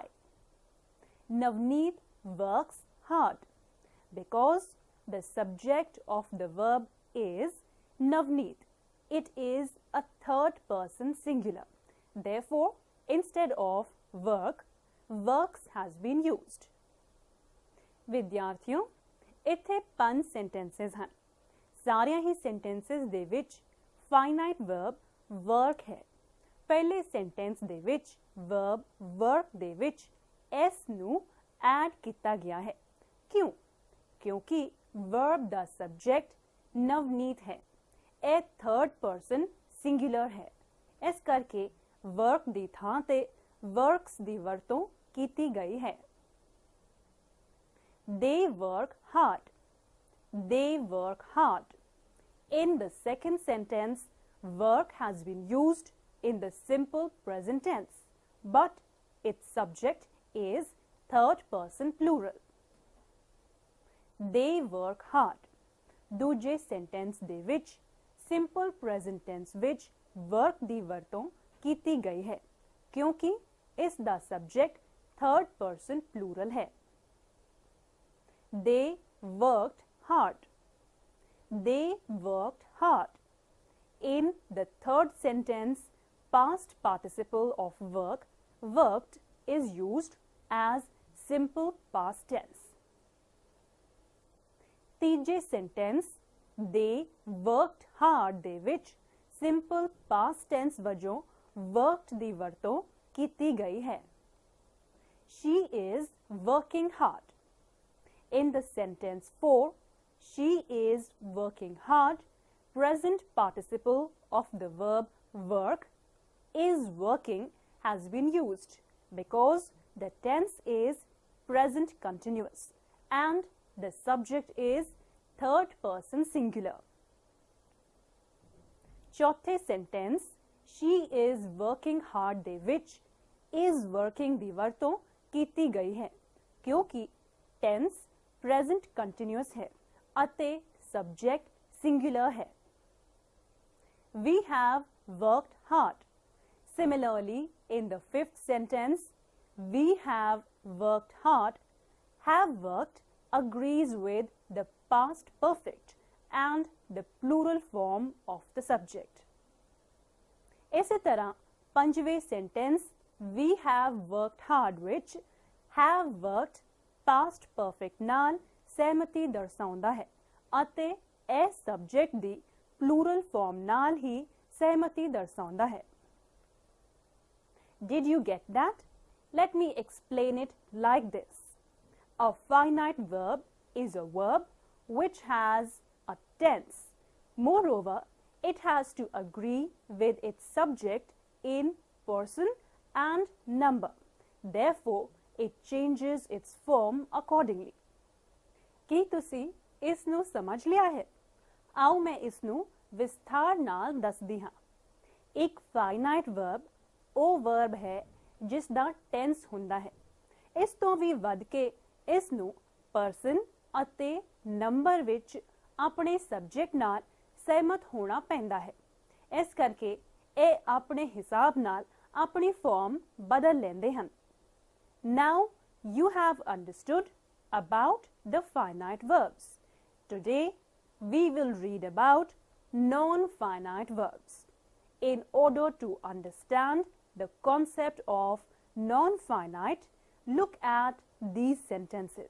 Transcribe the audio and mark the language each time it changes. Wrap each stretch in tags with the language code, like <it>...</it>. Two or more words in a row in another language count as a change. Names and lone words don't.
<en>Navneet works hard because the subject of the verb is Navneet. It is a third person singular. Therefore, instead of work, works has been used.</en> <pa>ਵਿਦਿਆਰਥੀਓ, ਇੱਥੇ 5 sentences ਹਨ। ਸਾਰਿਆਂ ਹੀ sentences ਦੇ ਵਿੱਚ</pa> <en>finite verb work</en> <pa>ਹੈ। ਪਹਿਲੇ sentence ਦੇ ਵਿੱਚ</pa> <en>verb work</en> <pa>ਦੇ ਵਿੱਚ S ਨੂੰ add ਕੀਤਾ ਗਿਆ ਹੈ। ਕਿਉਂ? ਕਿਉਂਕਿ verb ਦਾ subject ਨਵਨੀਤ ਹੈ। ਇਹ</pa> <en>third person singular</en> <pa>ਹੈ। ਇਸ ਕਰਕੇ work ਦੀ ਥਾਂ ਤੇ works ਦੀ ਵਰਤੋਂ ਕੀਤੀ ਗਈ ਹੈ।</pa> <en>They work hard. They work hard. In the second sentence, work has been used in the simple present tense, but its subject is third person plural. They work hard.</en> <pa>ਦੂਜੇ sentence ਦੇ ਵਿੱਚ</pa> <en>simple present tense</en> <pa>ਵਿੱਚ work ਦੀ ਵਰਤੋਂ ਕੀਤੀ ਗਈ ਹੈ ਕਿਉਂਕਿ ਇਸ ਦਾ subject</pa> <en>third person plural</en> <pa>ਹੈ।</pa> <en>They worked hard. They worked hard. In the third sentence, past participle of work, worked, is used as simple past tense.</en> <pa>ਤੀਜੇ</pa> <en>sentence, they worked hard</en> <pa>ਦੇ ਵਿੱਚ</pa> <en>simple past tense</en> <pa>ਵਜੋਂ worked ਦੀ ਵਰਤੋਂ ਕੀਤੀ ਗਈ ਹੈ।</pa> <en>She is working hard. In the sentence 4, she is working hard, present participle of the verb work, is working, has been used because the tense is present continuous and the subject is third person singular.</en> <pa>चौथे</pa> <en>sentence, she is working hard</en> <pa>ਦੇ ਵਿੱਚ</pa> <en>is working</en> <pa>ਦੀ ਵਰਤੋਂ ਕੀਤੀ ਗਈ ਹੈ ਕਿਉਂਕਿ</pa> <en>tense present continuous</en> <pa>है ਅਤੇ</pa> <en>subject singular</en> <pa>है.</pa> <en>We have worked hard. Similarly, in the fifth sentence, we have worked hard, have worked agrees with the past perfect and the plural form of the subject.</en> <pa>ਇਸੇ ਤਰ੍ਹਾਂ ਪੰਜਵੇਂ</pa> <en>sentence we have worked hard</en> <pa>ਵਿੱਚ</pa> <en>have worked past perfect</en> <pa>ਨਾਲ ਸਹਿਮਤੀ ਦਰਸਾਉਂਦਾ ਹੈ ਅਤੇ ਇਹ subject ਦੀ</pa> <en>plural form</en> <pa>ਨਾਲ ਹੀ ਸਹਿਮਤੀ ਦਰਸਾਉਂਦਾ ਹੈ.</pa> <en>Did you get that? Let me explain it like this. A finite verb is a verb which has a tense. Moreover, it has to agree with its subject in person and number. Therefore, it changes its form accordingly.</en> <pa>ਕੀ ਤੁਸੀਂ ਇਸ ਨੂੰ ਸਮਝ ਲਿਆ ਹੈ? ਆਓ ਮੈਂ ਇਸ ਨੂੰ ਵਿਸਥਾਰ ਨਾਲ ਦੱਸਦੀ ਹਾਂ. ਇੱਕ</pa> <en>finite verb</en> <pa>ਉਹ verb ਹੈ ਜਿਸ ਦਾ tense ਹੁੰਦਾ ਹੈ. ਇਸ ਤੋਂ ਵੀ ਵੱਧ ਕੇ ਇਸ ਨੂੰ person ਅਤੇ number ਵਿੱਚ ਆਪਣੇ subject ਨਾਲ ਸਹਿਮਤ ਹੋਣਾ ਪੈਂਦਾ ਹੈ. ਇਸ ਕਰਕੇ ਇਹ ਆਪਣੇ ਹਿਸਾਬ ਨਾਲ ਆਪਣੀ form ਬਦਲ ਲੈਂਦੇ ਹਨ.</pa> <en>Now you have understood about the finite verbs. Today we will read about non-finite verbs. In order to understand the concept of non-finite, look at these sentences.</en>